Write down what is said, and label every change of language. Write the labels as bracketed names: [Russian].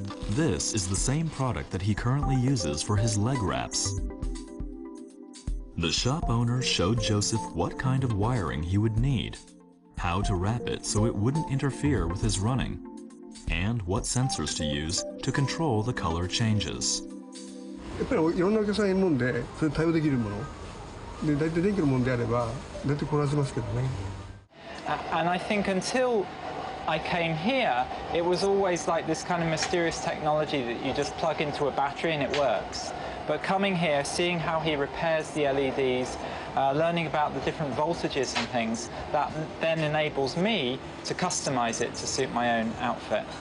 [English] This is the same product that he currently uses for his leg wraps. The shop owner showed Joseph what kind of wiring he would need, how to wrap it so it wouldn't interfere with his running, and what sensors to use to control the color changes. [Japanese] やっぱりいろんなお客さんいるもんで、それに対応できるもので、大体電気のものであれば大体こなせますけどね。 [English] And I think until I came here, it was always like this kind of mysterious technology that you just plug into a battery and it works. But coming here, seeing how he repairs the LEDs, learning about the different voltages and things, that then enables me to customize it to suit my own outfit.